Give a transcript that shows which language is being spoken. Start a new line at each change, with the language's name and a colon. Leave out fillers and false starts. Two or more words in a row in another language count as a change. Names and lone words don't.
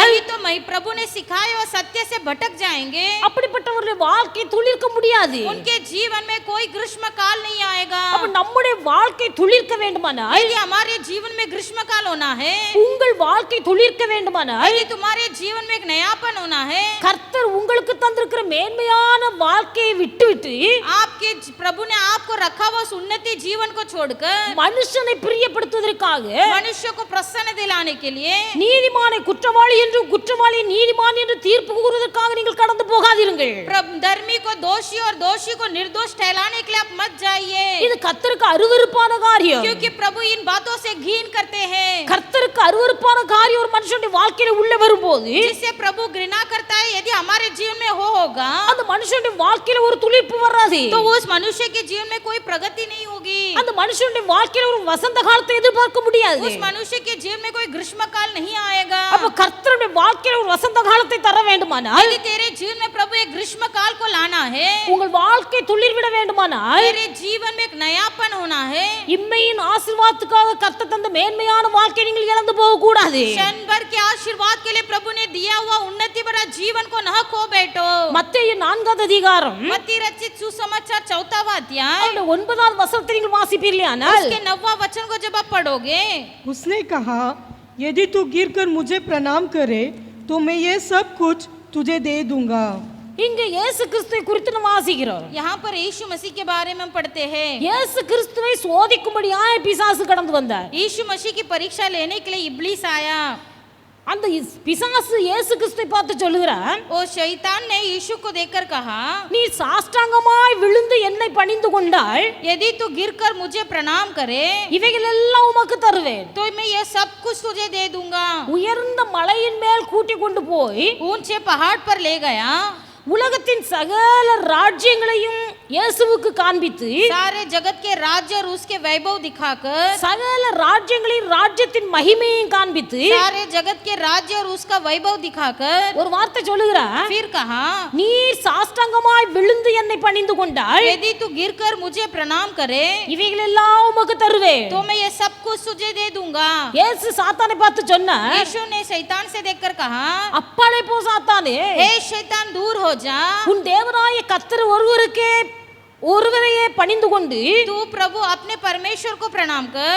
Hindi: नहीं तो मैं प्रभु ने सिखाए और सत्य से भटक जाएंगे.
Tamil: அப்படிப்பட்டவருடைய வாழ்க்கை துளிர்க்க முடியாது.
Hindi: उनके जीवन में कोई ग्रीष्म काल नहीं आएगा.
Tamil: அப்ப நம்முடைய வாழ்க்கை துளிர்க்க வேண்டுமானால்,
Hindi: यदि हमारे जीवन में ग्रीष्म काल होना है,
Tamil: உங்கள் வாழ்க்கை துளிர்க்க வேண்டுமானால்,
Hindi: यदि तुम्हारे जीवन में एक नयापन होना है,
Tamil: கர்த்தர் உங்களுக்கு தந்திருக்கிற மேன்மையான வாழ்க்கையை விட்டுவிட்டு
Hindi: आपके प्रभु ने आपको रखा हुआ उस उन्नति जीवन को छोड़कर
Tamil: மனுஷனை பிரியப்படுத்துவதற்காக,
Hindi: मनुष्य को प्रसन्न दिलाने के लिए
Tamil: நீதிமானை குற்றவாளி என்று குற்றவாளி நீதிமான் என்று தீர்ப்பு கூறுவதற்காக நீங்கள் கடந்து போகாதீர்கள்.
Hindi: धर्मी को दोषी और दोषी को निर्दोष ठहराने के लिए आप मत जाइए,
Tamil: இது கர்த்தருக்கு அருவருப்பான காரியம்.
Hindi: क्योंकि प्रभु इन बातों से घृण करते हैं.
Tamil: கர்த்தருக்கு அருவருப்பான காரியம் ஒரு மனுஷனுடைய வாழ்க்கையில உள்ள வரும்போது
Hindi: जिससे प्रभु घृणा करता है, यदि हमारे जीवन में होगा
Tamil: அந்த மனுஷனுடைய வாழ்க்கையில ஒரு துளிர்ப்பு வராது.
Hindi: तो उस मनुष्य के जीवन में कोई प्रगति नहीं होगी.
Tamil: அந்த மனுஷனுடைய வாழ்க்கையில ஒரு வசந்த காலத்தை எதிர்பார்க்க முடியாது.
Hindi: उस मनुष्य के जीवन में कोई ग्रीष्म काल नहीं आएगा.
Tamil: அப்ப கர்த்தருடைய வாழ்க்கையில ஒரு வசந்த காலத்தை தர வேண்டுமானால்,
Hindi: यदि तेरे जीवन में प्रभु एक ग्रीष्म काल को लाना है,
Tamil: உங்கள் வாழ்க்கை துளிர்விட வேண்டுமானால்,
Hindi: तेरे जीवन में एक नयापन होना है,
Tamil: இம்மையின் ஆசீர்வாதத்துக்காக கர்த்தர் தந்த மேன்மையான வாழ்க்கை நீங்கள் இழந்து போக கூடாது.
Hindi: क्षण भर के आशीर्वाद के लिए प्रभु ने दिया हुआ उन्नति भरा जीवन को न खो बैठो.
Tamil: மத்தேயு 4வது அதிகாரம்
Hindi: मत्ती रचित सुसमाचार 4वां अध्याय
Tamil: அந்த 9வது வசனத்தை நீங்கள் வாசிப்பீர்களானால்,
Hindi: उसके 9वां वचन को जब आप पढ़ोगे, उसने कहा, यदि तू गिरकर मुझे प्रणाम करे तो मैं ये सब कुछ तुझे दे दूंगा.
Tamil: இங்க இயேசு கிறிஸ்துவை குறித்து நாம் வாசிக்கிறோம்.
Hindi: यहाँ पर यीशु मसीह के बारे में हम पढ़ते हैं.
Tamil: இயேசு கிறிஸ்துவை சோதிக்கும்படியாய் பிசாசு கடந்து வந்தார்.
Hindi: यीशु मसीह की परीक्षा लेने के लिए इब्लीस आया.
Tamil: அந்த பிசாசு இயேசு கிறிஸ்துவை பார்த்து சொல்லுகிறான்,
Hindi: वो शैतान ने यीशु को देखकर कहा,
Tamil: நீ சாஷ்டாங்கமாய் விழுந்து என்னை பணிந்து கொண்டால்
Hindi: यदि तू गिरकर मुझे प्रणाम करे
Tamil: இவைகள் எல்லாம் உமக்கு தருவேன்.
Hindi: तो मैं ये सब कुछ तुझे दे दूंगा।
Tamil: உயர்ந்த மலையின் மேல் கூட்டி கொண்டு போய்
Hindi: ऊंचे पहाड़ पर ले गया,
Tamil: உலகத்தின் சகல ராஜ்யங்களையும் இயேசுவுக்கு காண்பித்து
Hindi: सारे जगत के राज्य और उसके वैभव दिखाकर,
Tamil: சகல ராஜ்யங்களின் ராஜ்யத்தின் மகிமையும் காண்பித்து
Hindi: सारे जगत के राज्य और उसका वैभव दिखाकर
Tamil: ஒரு வார்த்தை சொல்லுகிறான்,
Hindi: फिर कहा,
Tamil: நீ சாஷ்டாங்கமாய் விழுந்து என்னை பணிந்து கொண்டால்
Hindi: यदि तू गिरकर मुझे प्रणाम करे
Tamil: இவைகள் எல்லாம் உமக்கு தருவேன்.
Hindi: तो मैं ये सब कुछ तुझे दे दूंगा।
Tamil: இயேசு சாத்தானை பார்த்து சொன்னார்,
Hindi: यीशु ने शैतान से देखकर कहा,
Tamil: அப்பாலே போ சாத்தானே,
Hindi: हे शैतान दूर हो जा,
Tamil: உன் தேவனாய கர்த்தர் ஒருவரையே பணிந்து கொண்டு
Hindi: तू प्रभु अपने परमेश्वर को प्रणाम कर